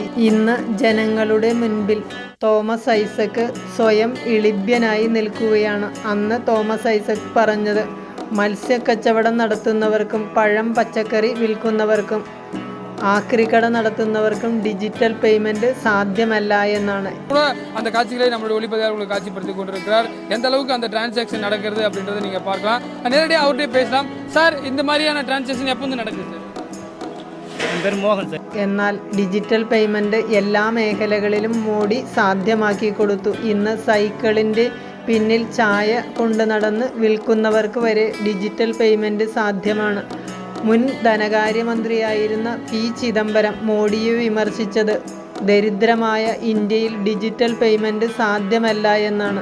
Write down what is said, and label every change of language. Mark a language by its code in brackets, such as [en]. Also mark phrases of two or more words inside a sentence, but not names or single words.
[ml] ഇന്ന് ജനങ്ങളുടെ മുൻപിൽ തോമസ് ഐസക്ക് സ്വയം ഇളിഭ്യനായി നിൽക്കുകയാണ്. അന്ന് തോമസ് ഐസക്ക് പറഞ്ഞത് മത്സ്യക്കച്ചവടം നടത്തുന്നവർക്കും പഴം പച്ചക്കറി വിൽക്കുന്നവർക്കും ആക്രിക്കട നടത്തുന്നവർക്കും [en] digital payment [ml] சாத்தியமல்ல എന്നാണ്. [ta] அந்த காட்சிகளை நம்மளுடைய ஒளிப்பதிவாளர்களுக்கு காட்சிப்படுத்தி கொண்டிருக்கிறார். எந்த அளவுக்கு அந்த டிரான்சாக்ஷன் நடக்கிறது அப்படின்றத நீங்க பார்க்கலாம். நேரடியாக அவர்கிட்ட பேசலாம். சார், இந்த மாதிரியான டிரான்சாக்ஷன் எப்போ நடக்குது? [ml] എന്നാൽ [en] digital payment [ml] എല്ലാ മേഖലകളിലും മോഡി സാധ്യമാക്കി കൊടുത്തു. ഇന്ന് സൈക്കിളിന്റെ പിന്നിൽ ചായ കൊണ്ടു നടന്ന് വിൽക്കുന്നവർക്ക് വരെ [en] digital payment [ml] സാധ്യമാണ്. മുൻ ധനകാര്യമന്ത്രിയായിരുന്ന പി ചിദംബരം മോഡിയെ വിമർശിച്ചത് ദരിദ്രമായ ഇന്ത്യയിൽ [en] digital payment [ml] സാധ്യമല്ല എന്നാണ്.